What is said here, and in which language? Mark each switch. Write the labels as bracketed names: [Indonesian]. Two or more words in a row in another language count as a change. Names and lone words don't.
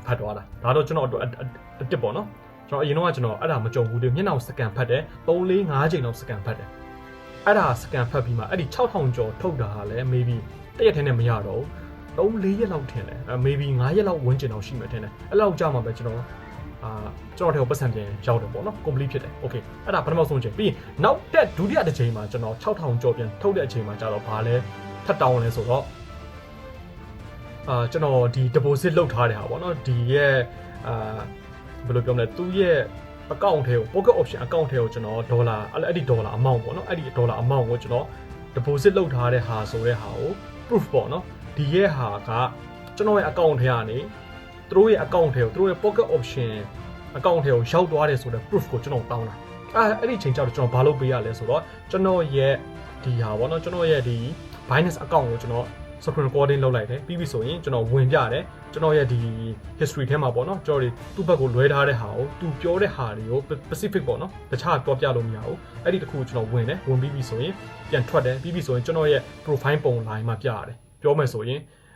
[Burmese] ဖတ်သွားတာဒါတော့ကျွန်တော်အတစ်ပေါ့နော်ကျွန်တော်အရင်တော့ကျွန်တော်အဲ့ဒါမကြုံဘူးလေမျက်နှာစကန်ဖတ်တယ်3 4 5ချိန်လောက်စကန်ဖတ်တယ်အဲ့ဒါစကန်ဖတ်ပြီးမှအဲ့ဒီ6000ကျော်ထုတ်တာဟာလည်း maybe တစ်ရက်ထဲနဲ့မရတော့ဘူး3 4ရက်လောက်ထင်တယ် maybe 5ရက်လောက်ဝန်းကျင်လောက်ရှိမှထင်တယ်အဲ့လောက်ကြာမှပဲကျွန်တော်ထဲကိုပတ်စံပြန်ရောက်တယ်ပေါ့နော် complete ဖြစ်တယ် okay အဲ့ဒါပထမဆုံးချိန်ပြီးနောက်တက်ဒုတိယတစ်ချိန်မှာကျွန်တော်6000ကျော်ပြန်ထုတ်တဲ့အချိန်မှာကျတော့ဘာလဲထပ်တောင်းလဲဆိုတော့ ကျွန်တော်ဒီ deposit လုပ်ထားတဲ့ဟာပေါ့နော်ဒီရဲ့ဘယ်လိုပြောမလဲသူ့ရဲ့ account ထဲကို [English] pocket option account [Burmese] ထဲကိုကျွန်တော်ဒေါ်လာအဲ့ဒီဒေါ်လာ amount ပေါ့နော်အဲ့ဒီဒေါ်လာ amount ကိုကျွန်တော် deposit လုပ်ထားတဲ့ဟာဆိုတဲ့ ဟာကို proof ပေါ့နော်ဒီရဲ့ဟာကကျွန်တော်ရဲ့ account ထဲကနေသူတို့ရဲ့ account ထဲကိုသူတို့ရဲ့ [English] pocket option account [Burmese] ထဲကိုရောက်သွားတယ်ဆိုတဲ့ proof ကိုကျွန်တော် တောင်းတာအဲ့ဒီချိန်ကျတော့ကျွန်တော်ဘာလုပ်ပေးရလဲဆိုတော့ကျွန်တော်ရဲ့ဒီဟာပေါ့နော်ကျွန်တော်ရဲ့ဒီ Binance account ကိုကျွန်တော် [English] screen recording [Burmese] လုပ်လိုက်တယ်ပြီးပြီဆိုရင်ကျွန်တော်ဝင်ပြတယ်ကျွန်တော်ရဲ့ဒီ history ထဲမှာပေါ့နော်ကျွန်တော်ဒီသူ့ဘက်ကိုလွဲထားတဲ့ဟာကိုသူပြောတဲ့ဟာတွေကို specific ပေါ့နော်တခြားတော့ပြလို့မရဘူးအဲ့ဒီတခုကျွန်တော်ဝင်တယ်ဝင်ပြီးပြီဆိုရင်ပြန်ထွက်တယ်ပြီးပြီဆိုရင်ကျွန်တော်ရဲ့ profile ပုံ line မှာပြရတယ်ပြောမယ်ဆိုရင်